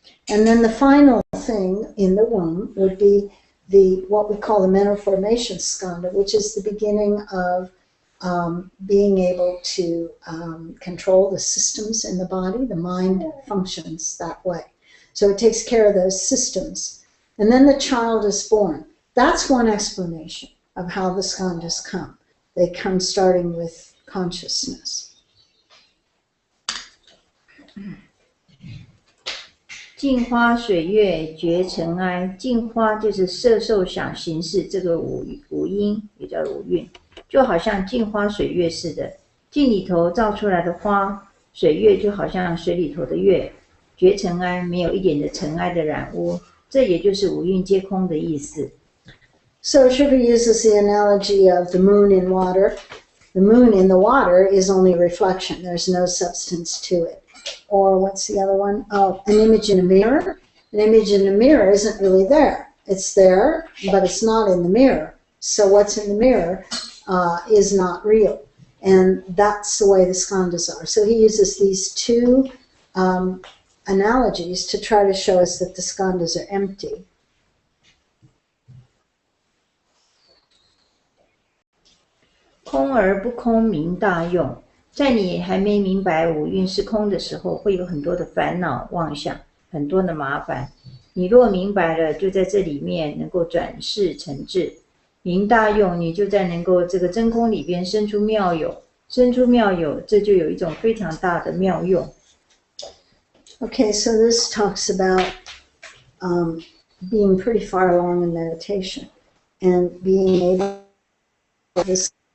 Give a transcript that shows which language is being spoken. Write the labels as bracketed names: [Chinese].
[English] And then the final thing in the womb would be what we call the mental formation skandha, which is the beginning of being able to control the systems in the body. The mind functions that way. So it takes care of those systems. And then the child is born. That's one explanation of how the skandhas come. They come starting with consciousness. [Chinese] 镜花水月觉尘埃，镜花就是色受想行识这个五音，也叫五蕴，就好像镜花水月似的。镜里头照出来的花，水月就好像水里头的月，觉尘埃，没有一点的尘埃的染污，这也就是五蕴皆空的意思。 [English] So Shiva uses the analogy of the moon in water. The moon in the water is only reflection. There's no substance to it. Or what's the other one? Oh, an image in a mirror. An image in a mirror isn't really there. It's there, but it's not in the mirror. So what's in the mirror is not real. And that's the way the skandhas are. So he uses these two analogies to try to show us that the skandhas are empty. [Chinese] 空而不空名大用，在你还没明白五蕴是空的时候，会有很多的烦恼妄想，很多的麻烦。你若明白了，就在这里面能够转世成智。名大用，你就在能够这个真空里边生出妙有，生出妙有，这就有一种非常大的妙用。 [English] Okay, so this talks about being pretty far along in meditation and being able to this